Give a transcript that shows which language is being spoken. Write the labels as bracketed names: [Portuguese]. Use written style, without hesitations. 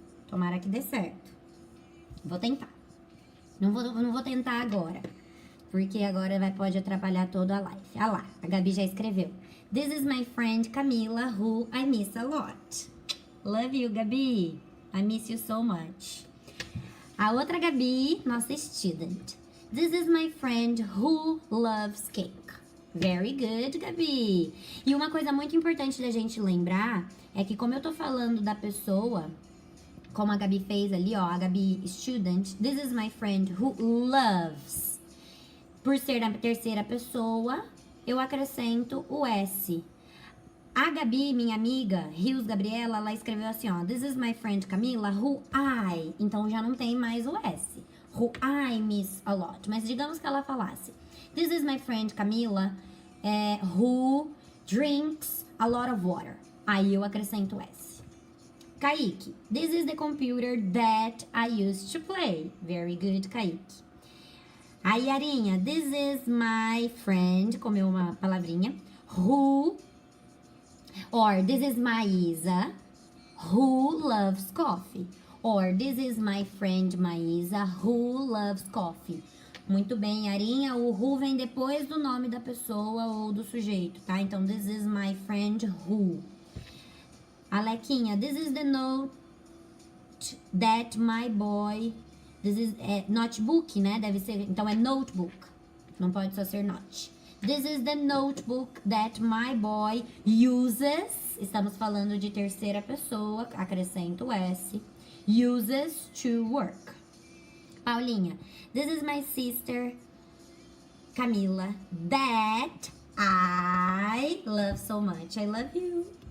[Portuguese] Tomara que dê certo. Vou tentar. Não vou tentar agora, porque agora pode atrapalhar toda a live. Ah lá, a Gabi já escreveu. [English] This is my friend Camila, who I miss a lot. Love you, Gabi. I miss you so much. [Portuguese] A outra Gabi, nossa student. [English] This is my friend who loves cake. Very good, Gabi. [Portuguese] E uma coisa muito importante da gente lembrar é que como eu tô falando da pessoa, como a Gabi fez ali, ó, a Gabi student, [English] this is my friend who loves. [Portuguese] Por ser a terceira pessoa, eu acrescento o S. A Gabi, minha amiga, Rios Gabriela, ela escreveu assim, ó. [English] This is my friend Camila, who I. [Portuguese] Então já não tem mais o S. [English] Who I miss a lot. [Portuguese] Mas digamos que ela falasse. [English] This is my friend Camila, who drinks a lot of water. [Portuguese] Aí eu acrescento o S. [English] Kaique. This is the computer that I used to play. Very good, Kaique. A Yarinha, this is my friend, [Portuguese] comeu uma palavrinha, [English] who, or this is my Isa, who loves coffee, or this is my friend Maísa, who loves coffee. [Portuguese] Muito bem, Yarinha, [English] o who [Portuguese] vem depois do nome da pessoa ou do sujeito, tá? [English] Então, this is my friend who. Alequinha, this is the note that my boy... This is notebook, né? [Portuguese] Deve ser, então é notebook. Não pode só ser not. [English] This is the notebook that my boy uses. [Portuguese] Estamos falando de terceira pessoa, acrescento o S. [English] Uses to work. Paulinha. This is my sister, Camila, that I love so much. I love you.